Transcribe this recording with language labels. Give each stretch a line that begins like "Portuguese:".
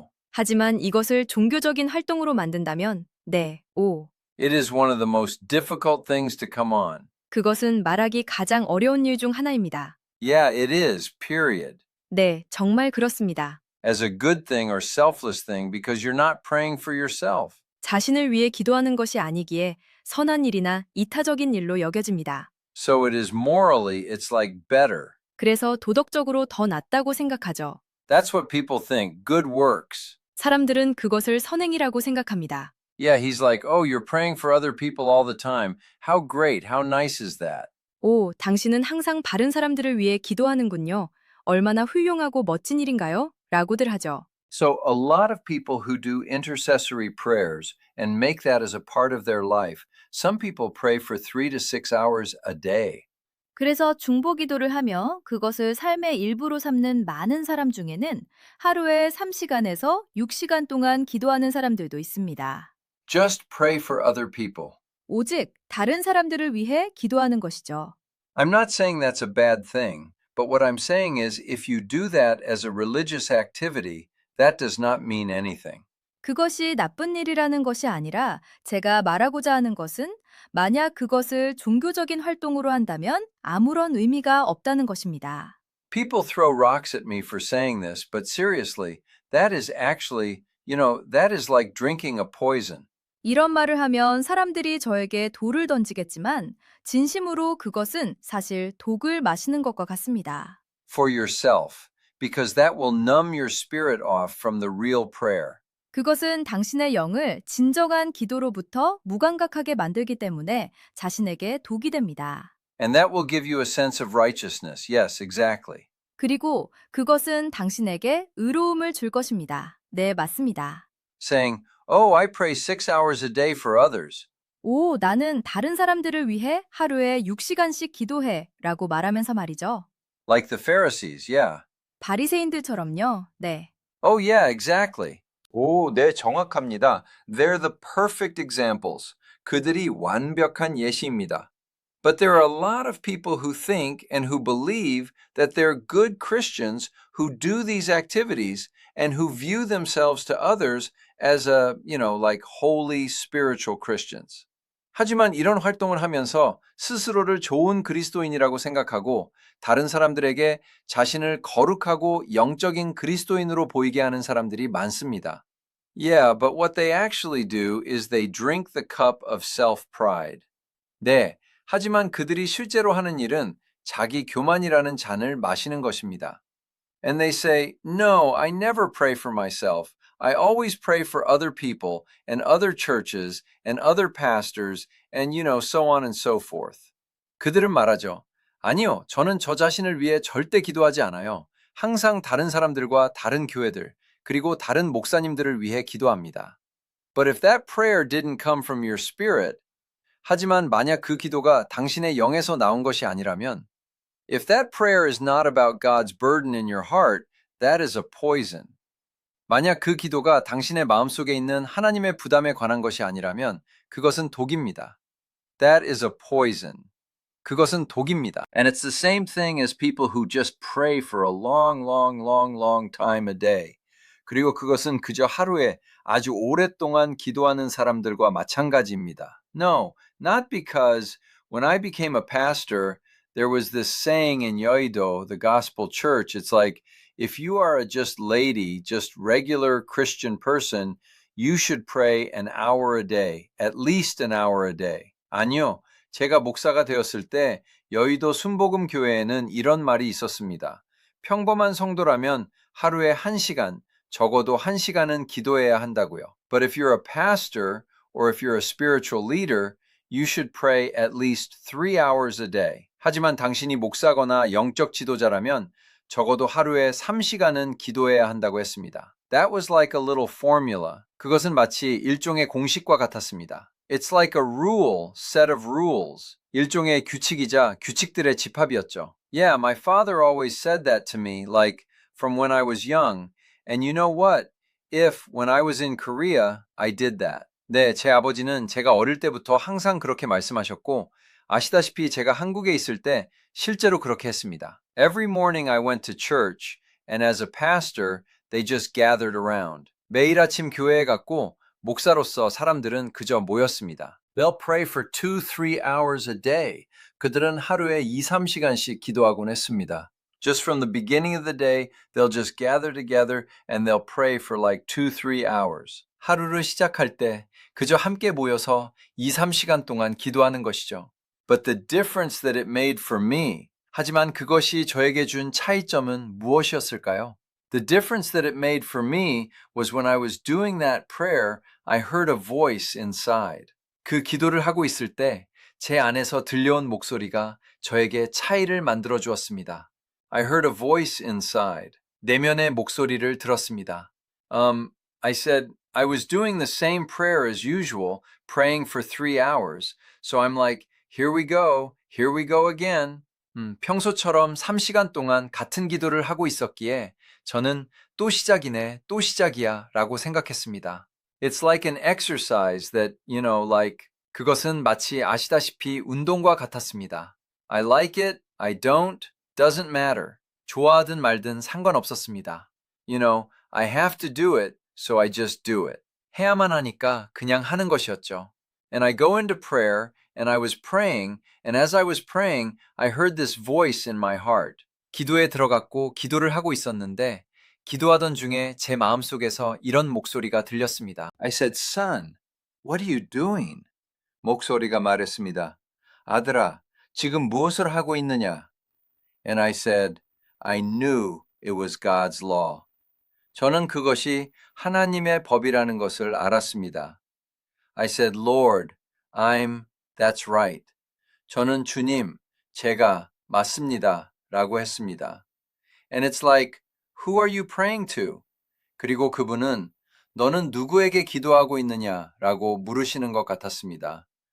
Korean: 하지만 이것을 종교적인 활동으로 만든다면,
English: it is one of the most difficult things to come on.
Korean: 그것은 말하기 가장 어려운 일 중 하나입니다.
English: Yeah, it is, period.
Korean: 네, 정말 그렇습니다.
English: As a good thing or selfless thing because you're not praying for yourself.
Korean: 자신을 위해 기도하는 것이 아니기에 선한 일이나 이타적인 일로 여겨집니다.
English: So it is morally, it's like better.
Korean: 그래서 도덕적으로 더 낫다고 생각하죠.
English: That's what people think, good works.
Korean: 사람들은 그것을 선행이라고 생각합니다.
English: Yeah, he's like, oh, you're praying for other people all the time. How great, how nice is that?
Korean: 오, 당신은 항상 바른 사람들을 위해 기도하는군요. 얼마나 훌륭하고 멋진 일인가요? 라고들 하죠.
English: So a lot of people who do intercessory prayers and make that as a part of their life. Some people pray for 3 to 6 hours a day.
Korean: 그래서 중보 기도를 하며 그것을 삶의 일부로 삼는 많은 사람 중에는 하루에 3시간에서 6시간 동안 기도하는 사람들도 있습니다.
English: Just pray for other people.
Korean: 오직 다른 사람들을 위해 기도하는 것이죠.
English: I'm not saying that's a bad thing, but what I'm saying is if you do that as a religious activity, that does not mean anything.
Korean: 그것이 나쁜 일이라는 것이 아니라 제가 말하고자 하는 것은 만약 그것을 종교적인 활동으로 한다면 아무런 의미가 없다는 것입니다.
English: People throw rocks at me for saying this, but seriously, that is actually, that is like drinking a poison.
Korean: 이런 말을 하면 사람들이 저에게 돌을 던지겠지만 진심으로 그것은 사실 독을 마시는 것과 같습니다.
English: For yourself, because that will numb your spirit off from the real prayer.
Korean: 그것은 당신의 영을 진정한 기도로부터 무감각하게 만들기 때문에 자신에게 독이 됩니다.
English: And that will give you a sense of righteousness. Yes, exactly.
Korean: 그리고 그것은 당신에게 의로움을 줄 것입니다. 네, 맞습니다.
English: Saying, oh, I pray 6 hours a day for others.
Korean: 오, 나는 다른 사람들을 위해 하루에 6시간씩 기도해 라고 말하면서 말이죠.
English: Like the Pharisees, yeah.
Korean: 바리새인들처럼요. 네.
English: Oh, yeah, exactly.
Korean: 오, 네, 정확합니다.
English: They're the perfect examples.
Korean: 그들이 완벽한 예시입니다.
English: But there are a lot of people who think and who believe that they're good Christians who do these activities and who view themselves to others as like holy spiritual Christians.
Korean: 하지만 이런 활동을 하면서 스스로를 좋은 그리스도인이라고 생각하고 다른 사람들에게 자신을 거룩하고 영적인 그리스도인으로 보이게 하는 사람들이 많습니다.
English: Yeah, but what they actually do is they drink the cup of self-pride.
Korean: 네, 하지만 그들이 실제로 하는 일은 자기 교만이라는 잔을 마시는 것입니다.
English: And they say, no, I never pray for myself. I always pray for other people and other churches and other pastors and so on and so forth.
Korean: 그들은 말하죠. 아니요, 저는 저 자신을 위해 절대 기도하지 않아요. 항상 다른 사람들과 다른 교회들, 그리고 다른 목사님들을 위해 기도합니다.
English: But if that prayer didn't come from your spirit,
Korean: 하지만 만약 그 기도가 당신의 영에서 나온 것이 아니라면,
English: if that prayer is not about God's burden in your heart, that is a poison.
Korean: 만약 그 기도가 당신의 마음속에 있는 하나님의 부담에 관한 것이 아니라면 그것은 독입니다.
English: That is a poison.
Korean: 그것은 독입니다.
English: And it's the same thing as people who just pray for a long time a day.
Korean: 그리고 그것은 그저 하루에 아주 오랫동안 기도하는 사람들과 마찬가지입니다.
English: No, not because when I became a pastor, there was this saying in Yeouido, the gospel church, it's like, if you are a just lady, just regular Christian person, you should pray an hour a day, at least an hour a day.
Korean: 아니요, 제가 목사가 되었을 때 여의도 순복음 교회에는 이런 말이 있었습니다. 평범한 성도라면 하루에 1시간, 적어도 1시간은 기도해야 한다고요.
English: But if you're a pastor or if you're a spiritual leader, you should pray at least 3 hours a day.
Korean: 하지만 당신이 목사거나 영적 지도자라면 적어도 하루에 3시간은 기도해야 한다고 했습니다.
English: That was like a little formula.
Korean: 그것은 마치 일종의 공식과 같았습니다.
English: It's like a rule, set of rules.
Korean: 일종의 규칙이자 규칙들의 집합이었죠.
English: Yeah, my father always said that to me, like from when I was young. And you know what? If, when I was in Korea, I did that.
Korean: 네, 제 아버지는 제가 어릴 때부터 항상 그렇게 말씀하셨고, 아시다시피 제가 한국에 있을 때 실제로 그렇게 했습니다.
English: Every morning I went to church, and as a pastor, they just gathered around.
Korean: 매일 아침 교회에 갔고, 목사로서 사람들은 그저 모였습니다.
English: They'll pray for 2-3 hours a day.
Korean: 그들은 하루에 2-3시간씩 기도하곤 했습니다.
English: Just from the beginning of the day, they'll just gather together and they'll pray for like 2-3 hours.
Korean: 하루를 시작할 때 그저 함께 모여서 2-3시간 동안 기도하는 것이죠.
English: But the difference that it made for me,
Korean: 하지만 그것이 저에게 준 차이점은 무엇이었을까요?
English: The difference that it made for me was when I was doing that prayer, I heard a voice inside.
Korean: 그 기도를 하고 있을 때 제 안에서 들려온 목소리가 저에게 차이를 만들어 주었습니다.
English: I heard a voice inside.
Korean: 내면의 목소리를 들었습니다.
English: I said, I was doing the same prayer as usual, praying for 3 hours. So I'm like, here we go again.
Korean: 평소처럼 3시간 동안 같은 기도를 하고 있었기에 저는 또 시작이네, 또 시작이야 라고 생각했습니다.
English: It's like an exercise that, like,
Korean: 그것은 마치 아시다시피 운동과 같았습니다.
English: I like it, I don't, doesn't matter.
Korean: 좋아하든 말든 상관없었습니다.
English: I have to do it, so I just do it.
Korean: 해야만 하니까 그냥 하는 것이었죠.
English: And I go into prayer, and I was praying, and as I was praying, I heard this voice in my heart.
Korean: 기도에 들어갔고 기도를 하고 있었는데 기도하던 중에 제 마음속에서 이런 목소리가 들렸습니다.
English: I said, Son, what are you doing?
Korean: 목소리가 말했습니다. 아들아, 지금 무엇을 하고 있느냐?
English: And I said, I knew it was God's law.
Korean: 저는 그것이 하나님의 법이라는 것을 알았습니다.
English: I said, Lord, that's right.
Korean: 저는 주님, 제가 맞습니다. 라고 했습니다.
English: And it's like, who are you praying to?
Korean: 그리고 그분은 너는 누구에게 기도하고 있느냐? 라고 물으시는 것 같았습니다.